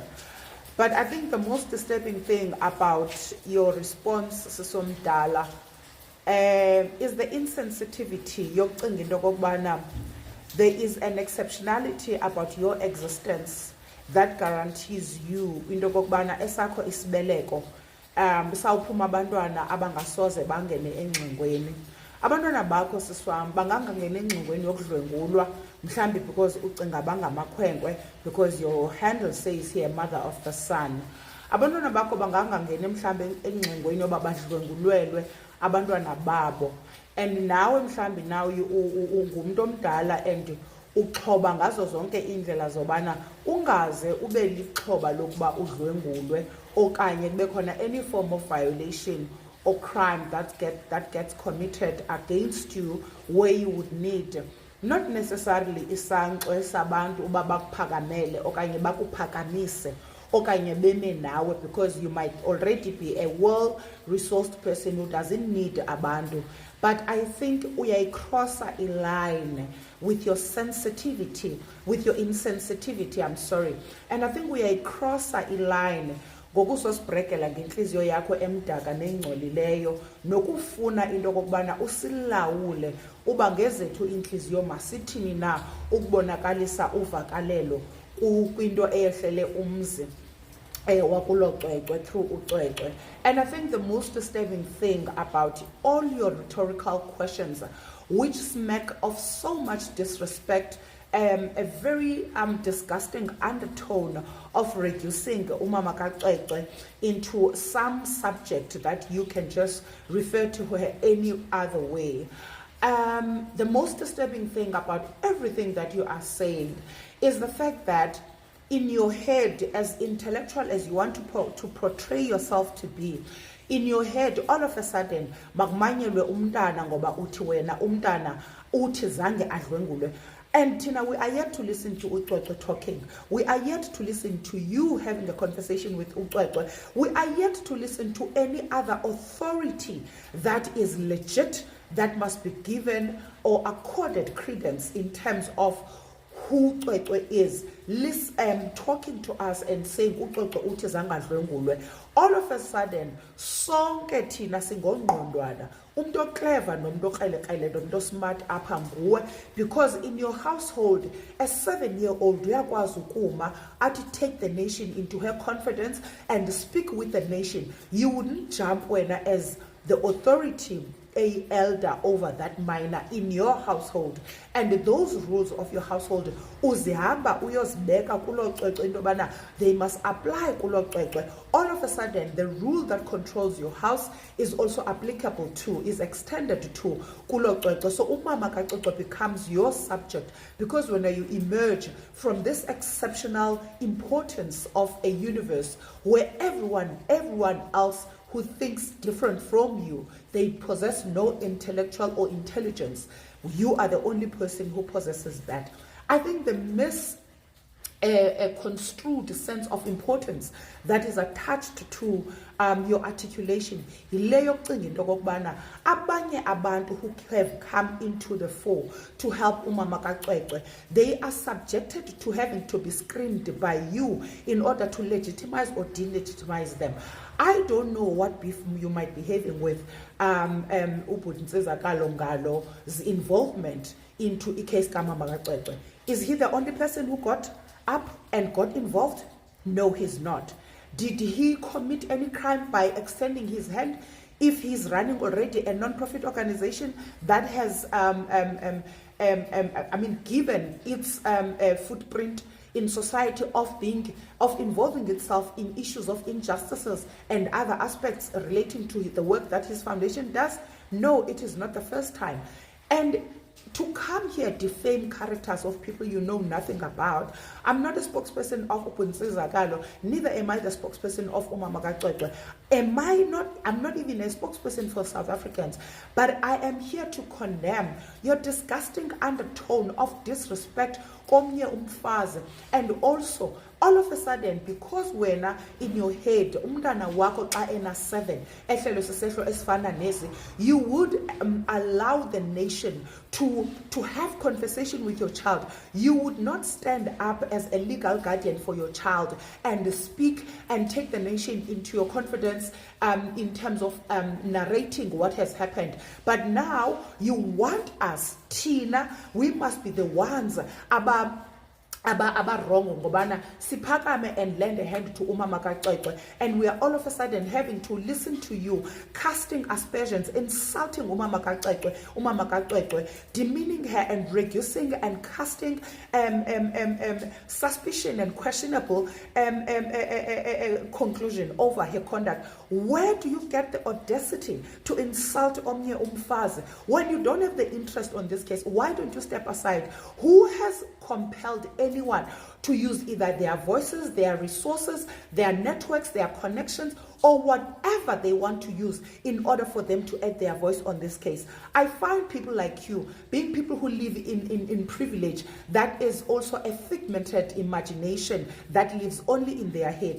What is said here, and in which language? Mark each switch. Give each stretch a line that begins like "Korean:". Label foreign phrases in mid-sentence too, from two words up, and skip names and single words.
English: But I think the most disturbing thing about your response, Sisomdala, is the insensitivity. There is an exceptionality about your existence that guarantees you into
Xhosa: kokubana esakho isibeleko sawuphuma abantwana abangasoze bangene engcingweni. Abantwana bakho siswam bangangangena engcingweni yokudlwengulwa mhlambi because ucinga bangamakhwenkwe,
English: because your handle says here mother of the sun.
Xhosa: Abantwana bakho bangangangena mhlambi engcingweni yoba badlwengulwelwe abantwana babo, and nawe mhlambi nawe ungumuntu omdala and uxhoba ngazo zonke indlela zobana ungaze ube lixhoba lokuba udlwengulwe okanye kube khona
English: any form of violation or crime that gets committed against you, where you would need not necessarily
Xhosa: isankxwe sabantu uba bakuphakamele okanye bakuphakamise okanye beme nawe,
English: because you might already be a well-resourced person who doesn't need abantu. But I think cross a line with your sensitivity, with your insensitivity, and I think we cross a line
Xhosa: ngokusosibrekela ngenhliziyo yakho emdaka nengcolileyo nokufuna into kokubana usilawule uba ngezethu inhliziyo masithini na ukubonakalisa uvakalelo kwinto eyehlele umzi wakulo Cwecwe through uCwecwe.
English: And I think the most disturbing thing about all your rhetorical questions, which smack of so much disrespect, a very disgusting undertone of reducing
Xhosa: umama kaCwecwe
English: into some subject that you can just refer to her any other way. The most disturbing thing about everything that you are saying is the fact that in your head, as intellectual as you want to portray yourself to be, in your head, all of a sudden,
Xhosa: magmanyelwe umntana ngoba uthi wena umntana uthi zange adlwengulwe.
English: And Tina, we are yet to listen to uCwecwe talking. We are yet to listen to you having a conversation with uCwecwe. We are yet to listen to any other authority that is legit, that must be given or accorded credence in terms of who Cwecwe is. Talking to us and saying
Xhosa: uCwecwe uthi zangadlwengulwe.
English: All of a sudden,
Xhosa: sonke thina singongqondwana. Umntu clever nomntu okrelekrele nomntu smart apha nguwe,
English: because in your household, a 7-year-old
Xhosa: uyakwazi ukuma athi
English: take the nation into her confidence and speak with the nation. You wouldn't jump wena as the authority, a elder over that minor in your household, and those rules of your household
Xhosa: uzihamba uyozibeka kulo Cwecwe into bana
English: they must apply
Xhosa: kulo Cwecwe.
English: All of of a sudden the rule that controls your house is also applicable to, is extended to
Xhosa: kulo Cwecwe.
English: So
Xhosa: umama kaCwecwe
English: becomes your subject, because when you emerge from this exceptional importance of a universe where everyone else who thinks different from you, they possess no intellectual or intelligence, you are the only person who possesses that. I think the a construed sense of importance that is attached to your articulation
Xhosa: yile yokucinga into okokubana abanye abantu
English: who have come into the fore to help
Xhosa: umama kaCwecwe,
English: they are subjected to having to be screened by you in order to legitimize or delegitimize them. I don't know what beef you might be having with Ngalo's involvement into a case
Xhosa: kamama kaCwecwe.
English: Is he the only person who got up and got involved? No, he's not. Did he commit any crime by extending his hand? If he's running already a non-profit organization that has given its footprint in society of involving itself in issues of injustices and other aspects relating to the work that his foundation does? No, it is not the first time. And to come here defame characters of people you know nothing about. I'm not a spokesperson of Ngalo, neither am I the spokesperson of
Xhosa: umama kaCwecwe.
English: I'm not even a spokesperson for South Africans, but I am here to condemn your disgusting undertone of disrespect
Xhosa: komnye umfazi,
English: and also all of a sudden, because when in your head
Xhosa: umntana wako xa ena 7 ehlelo sisehlo esifana nesi,
English: you would allow the nation to have conversation with your child. You would not stand up as a legal guardian for your child and speak and take the nation into your confidence in terms of narrating what has happened. But now you want us, Tina, we must be the ones wrong
Xhosa: ngobana siphakame
English: and lend a hand to
Xhosa: umama kaCwecwe,
English: and we are all of a sudden having to listen to you casting aspersions, insulting
Xhosa: umama kaCwecwe,
English: demeaning her and reducing and casting suspicion and questionable conclusion over her conduct. Where do you get the audacity to insult
Xhosa: omnye umfazi?
English: When you don't have the interest on this case, why don't you step aside? Who has compelled anyone to use either their voices, their resources, their networks, their connections, or whatever they want to use in order for them to add their voice on this case? I find people like you, being people who live in privilege, that is also a figmented imagination that lives only in their head.